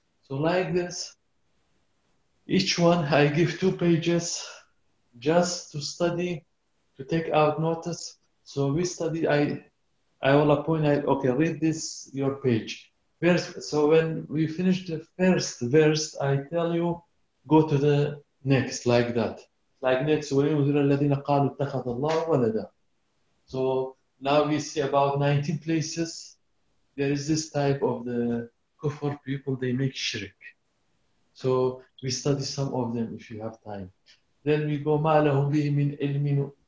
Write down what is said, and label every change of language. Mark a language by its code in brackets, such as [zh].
[en] So like this, each one I give 2 pages just to study, to take out notice. So we study, I will appoint, okay, read this, your page. Verse. So when we finish the first verse, I tell you, go to the next, like that. Like next, [ar] وَيُنْذِرَ الَّذِينَ قَالُوا اتَّخَذَ اللَّهُ وَلَدًا. [en] So now we see about 19 places, there is this type of the kufr people, they make shirk. So we study some of them if you have time. Then we go, [ar] مَا لَهُمْ بِهِ مِنْ عِلْمٍ.